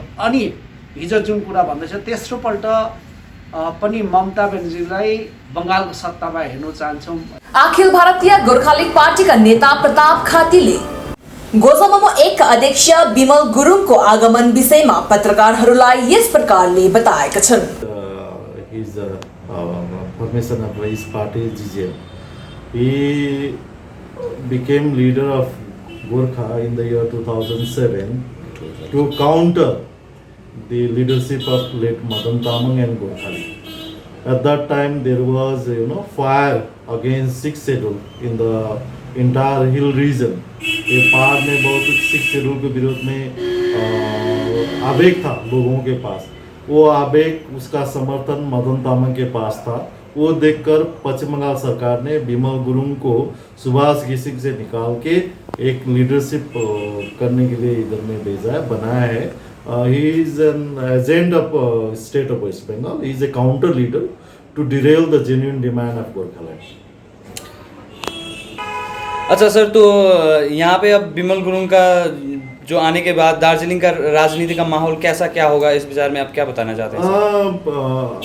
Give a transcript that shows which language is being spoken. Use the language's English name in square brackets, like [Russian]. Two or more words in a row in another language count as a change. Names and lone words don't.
[Nepali] अनि हिजो जुन कुरा भन्दैछ तेस्रोपल्ट पनि ममता ब्यानर्जीलाई बङ्गालको सत्तामा हेर्न चाहन्छौँ। अखिल भारतीय गोर्खालीग पार्टीका नेता प्रताप खातीले गोजममो 1 का अध्यक्ष विमल गुरुङको आगमन विषयमा पत्रकारहरूलाई यस प्रकारले बताएका छन्। [English] Formation of his party GJM. He became leader of Gorkha in the year 2007 to counter the leadership of late Madan Tamang and Gorkhali. At that time there was fire against 6th schedule in the entire hill region. [Hindi] ये पार में बहुत 6th schedule के विरोध में आवेग था लोगों के पास। वो आवेग उसका समर्थन मदन तामंग के पास था। वो देखकर पश्चिम बंगाल सरकार ने विमल गुरुङ को सुभाष घिसिङ से निकाल के एक लीडरशिप करने के लिए इधर में भेजा है, बनाया है। [English] He is an agent of state of West Bengal. He is a counter leader to derail the genuine demand of Gorkhaland. [Hindi] अच्छा सर, तो यहाँ पे अब विमल गुरुङ का जो आने के बाद दार्जिलिंग का राजनीति का माहौल कैसा क्या होगा, इस विचार में आप क्या बताना चाहते हैं?